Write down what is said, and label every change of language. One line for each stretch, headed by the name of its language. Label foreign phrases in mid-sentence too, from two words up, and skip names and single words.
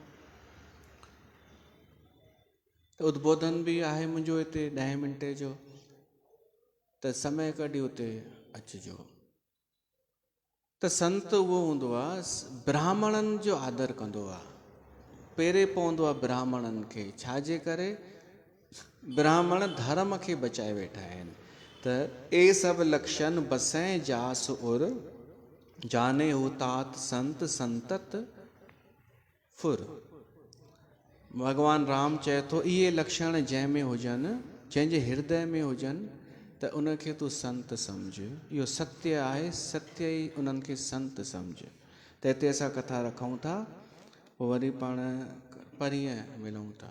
Sindhi: त उद्बोधन बि आहे मुंहिंजो हिते 10 मिंटे जो, त समय कढी उते अचिजो। त संत उहो हूंदो आहे ब्राह्मणनि जो आदर कंदो आहे, पहिरें पवंदो आहे ब्राह्मणनि खे। छाजे करे? ब्राह्मण धर्म खे बचाए वेठा आहिनि।
Awadhi: त ए सभु लक्षण बसैं जास उर, जाने हू तात संत संतत फुर।
Sindhi: भगवान राम चए थो इहे लक्षण जंहिंमें हुजनि, जंहिंजे हृदय में हुजनि, त उनखे तूं संत सम्झ। इहो सत्य आहे, सत्य ई उन्हनि खे संत सम्झ। त हिते असां कथा रखूं था, पोइ वरी पाण परीहं मिलूं था।